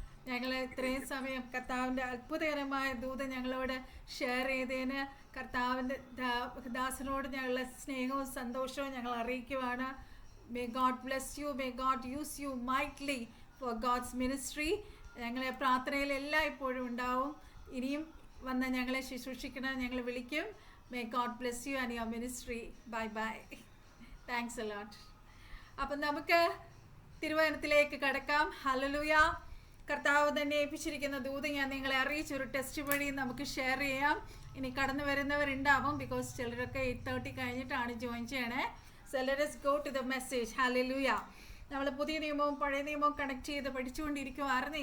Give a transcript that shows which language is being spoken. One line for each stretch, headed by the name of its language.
Malayalam: ഞങ്ങൾ ഇത്രയും സമയം കർത്താവിൻ്റെ അത്ഭുതകരമായ ദൂത് ഞങ്ങളോട് ഷെയർ ചെയ്തതിന് കർത്താവിൻ്റെ ദാസനോട് ഞങ്ങളുടെ സ്നേഹവും സന്തോഷവും ഞങ്ങൾ അറിയിക്കുവാണ്.
English: May God bless you. May God use you mightily for God's ministry.
Malayalam: ഞങ്ങളെ പ്രാർത്ഥനയിൽ എല്ലായ്പ്പോഴും ഉണ്ടാവും. ഇനിയും വന്ന് ഞങ്ങളെ ശുശ്രൂഷിക്കണം, ഞങ്ങൾ വിളിക്കും.
English: May God bless you and your ministry. Bye bye. Thanks a lot.
Malayalam: അപ്പം നമുക്ക് തിരുവചനത്തിലേക്ക് കടക്കാം. ഹല്ലേലൂയ. കർത്താവ് തന്നെ ഏൽപ്പിച്ചിരിക്കുന്ന ദൂത് ഞാൻ നിങ്ങളെ അറിയിച്ചൊരു ടെസ്റ്റ് വഴി നമുക്ക് ഷെയർ ചെയ്യാം. ഇനി കടന്നു വരുന്നവരുണ്ടാവും, ബിക്കോസ് ചിലരൊക്കെ 8:30 കഴിഞ്ഞിട്ടാണ് ജോയിൻ ചെയ്യണേ.
English: So let us go to the message. Hallelujah.
Malayalam: നമ്മൾ പുതിയ നിയമവും പഴയ നിയമവും കണക്ട് ചെയ്ത് പഠിച്ചുകൊണ്ടിരിക്കുവായിരുന്നു.